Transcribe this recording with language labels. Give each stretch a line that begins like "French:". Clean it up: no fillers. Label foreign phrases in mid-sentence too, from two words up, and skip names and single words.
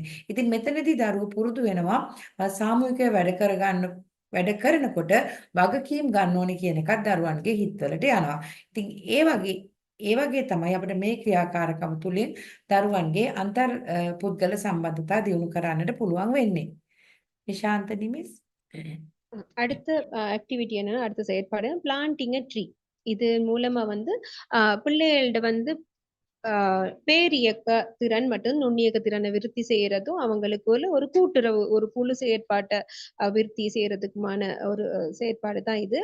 Sinhala: ඉතින් මෙතනදී දරුවෝ පුරුදු වෙනවා සාමූහිකව වැඩ කරනකොට වගකීම් ගන්න ඕනේ කියන එකත් දරුවන්ගේ හිතවලට යනවා. ඉතින් ඒ වගේ තමයි අපිට මේ ක්‍රියාකාරකම් තුලින් දරුවන්ගේ අන්තර් පුද්ගල සම්බන්ධතා දියුණු කරන්නට පුළුවන් වෙන්නේ. නිශාන්ත නිමිස්
Tamil: அடுத்த ஆக்டிவிட்டி என்னன்னா, அடுத்த செயற்பாடு
English: planting a tree.
Tamil: இது மூலமா வந்து பிள்ளைகள்ட்ட வந்து பேரியக்க திறன் மற்றும் நுண்ணியக்க திறனை விருத்தி செய்யறதும் அவங்களுக்குள்ள ஒரு கூட்டுறவு, ஒரு குழு செயற்பாட்டை விருத்தி செய்யறதுக்குமான ஒரு செயற்பாடு தான் இது.